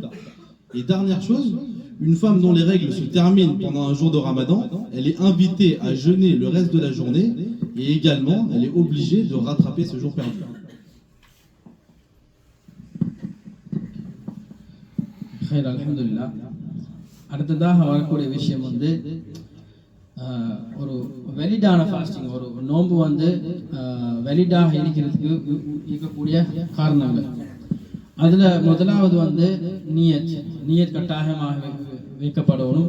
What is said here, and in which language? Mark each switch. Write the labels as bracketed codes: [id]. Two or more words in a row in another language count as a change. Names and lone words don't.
[fr] Et dernière chose, une femme dont les règles se terminent pendant un jour de Ramadan, elle est invitée à jeûner le reste de la journée et également, elle est obligée de rattraper ce jour perdu. [ar] Alhamdulillah. [ta] அடுத்ததாக வரக்கூடிய விஷயம் வந்து ஒரு வெலிடான ஃபாஸ்டிங், ஒரு நோன்பு வந்து வெலிடாக இருக்கிறதுக்கு இருக்கக்கூடிய காரணங்கள். அதில் முதலாவது வந்து நியத் கட்டாயமாக வைக்கப்படணும்.